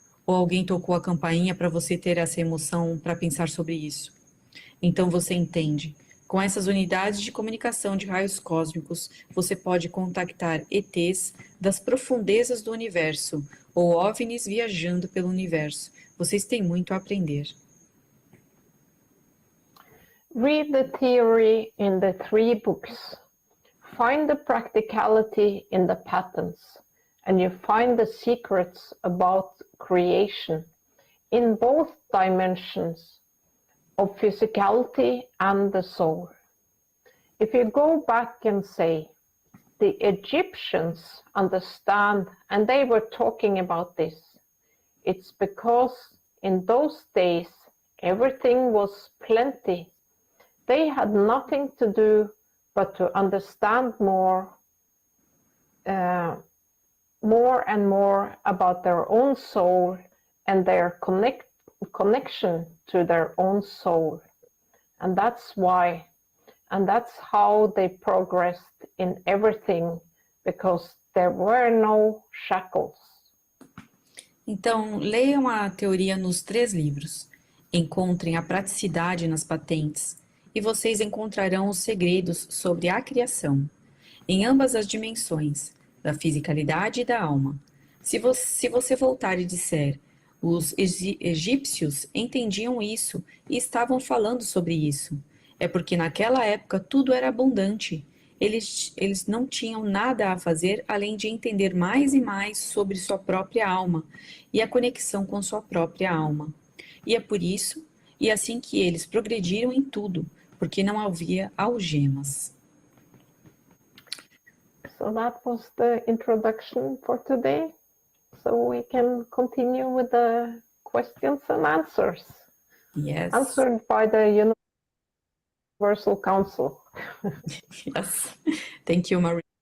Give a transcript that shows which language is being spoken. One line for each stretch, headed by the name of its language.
Portuguese: Ou alguém tocou a campainha para você ter essa emoção para pensar sobre isso. Então você entende. Com essas unidades de comunicação de raios cósmicos, você pode contactar ETs das profundezas do universo ou OVNIs viajando pelo universo. Vocês têm muito a aprender.
English: Read the theory in the 3 books. Find the practicality in the patterns. And you find the secrets about creation in both dimensions of physicality and the soul. If you go back and say, the Egyptians understand, and they were talking about this, it's because in those days everything was plenty. They had nothing to do but to understand more and more about their own soul and their connection to their own soul. And that's why, and that's how they progressed in everything, because there were no shackles.
Portuguese: Então, leiam a teoria nos 3 livros. Encontrem a praticidade nas patentes e vocês encontrarão os segredos sobre a criação, em ambas as dimensões, da fisicalidade e da alma. Se você voltar e disser, os egípcios entendiam isso e estavam falando sobre isso. é porque naquela época tudo era abundante. Eles não tinham nada a fazer além de entender mais e mais sobre sua própria alma e a conexão com sua própria alma. E é por isso, e assim que eles progrediram em tudo, porque não havia algemas.
English: So that was the introduction for today. So we can continue with the questions and answers. Yes. Answered by the Universal Council. Yes. Thank you, Marie.